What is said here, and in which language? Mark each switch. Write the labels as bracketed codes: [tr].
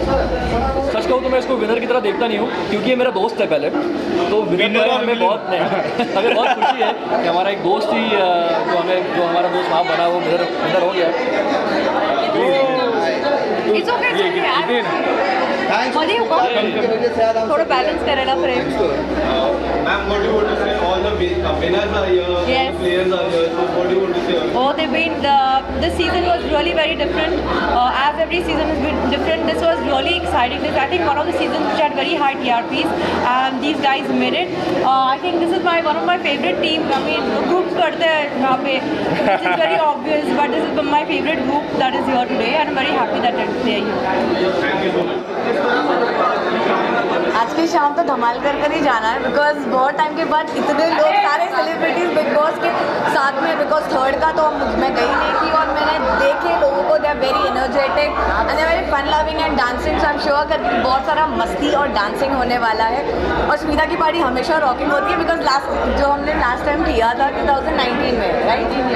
[hi] सच कहूँ तो मैं इसको विनर की तरह देखता नहीं हूँ क्योंकि ये मेरा दोस्त है पहले, तो विनर हमें बहुत नहीं हमें बहुत खुशी है कि हमारा एक दोस्त ही जो हमारा दोस्त वहाँ बना वो विनर हो गया। [en] It's okay, it's okay. Thanks Only you come. [hi] थोड़ा बैलेंस करेगा friend. [en] Ma'am, what do you want to say? All the winners are here, all Yes. the players are here. So what do you want to say? Oh, they've been. This season was really very different. As every season has been different, this was really exciting. This, I think, one of the seasons which had very high TRPs, and these guys made it. I think this is one of my favorite teams. I mean, groups [hi] करते हैं यहाँ पे, [en] which is very obvious. But this is my favorite group that is here today, and I'm very happy that they are here. Thank you so much. [hi] आज की शाम तो धमाल कर ही जाना है बिकॉज बहुत टाइम के बाद इतने लोग सारे सेलिब्रिटीज बिग बॉस के साथ में, बिकॉज थर्ड का तो मैं गई नहीं थी और मैंने देखे लोगों को, [en] They are very energetic and they very fun loving and dancing. So I am sure [hi] कि बहुत सारा मस्ती और डांसिंग होने वाला है और स्मिता की पार्टी हमेशा रॉकिंग होती है बिकॉज जो हमने लास्ट टाइम किया था 2019 में, राइट?